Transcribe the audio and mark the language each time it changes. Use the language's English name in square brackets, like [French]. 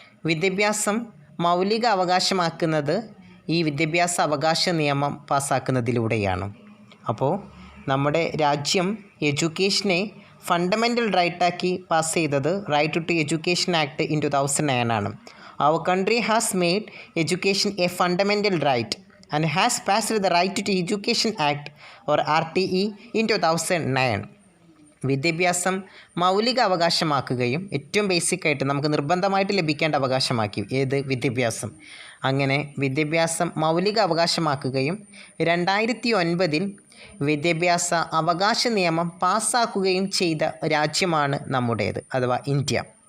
[Malayalam] വിദ്യാഭ്യാസം മൗലിക അവകാശമാക്കുന്നത് ഈ വിദ്യാഭ്യാസ അവകാശ നിയമം പാസ്സാക്കുന്നതിലൂടെയാണ്. അപ്പോൾ നമ്മുടെ രാജ്യം എഡ്യൂക്കേഷനെ ഫണ്ടമെൻ്റൽ റൈറ്റാക്കി പാസ് ചെയ്തത് right to education act in 2009 ആണ്. [English] Our country has made education a fundamental right and has passed the Right to Education Act or RTE in 2009. [Malayalam] വിദ്യാഭ്യാസം മൗലിക അവകാശമാക്കുകയും ഏറ്റവും ബേസിക്കായിട്ട് നമുക്ക് നിർബന്ധമായിട്ട് ലഭിക്കേണ്ട അവകാശമാക്കി. ഏത്? വിദ്യാഭ്യാസം. അങ്ങനെ വിദ്യാഭ്യാസം മൗലിക അവകാശമാക്കുകയും 2009 വിദ്യാഭ്യാസ അവകാശ നിയമം പാസ്സാക്കുകയും ചെയ്ത രാജ്യമാണ് നമ്മുടേത്, അഥവാ ഇന്ത്യ.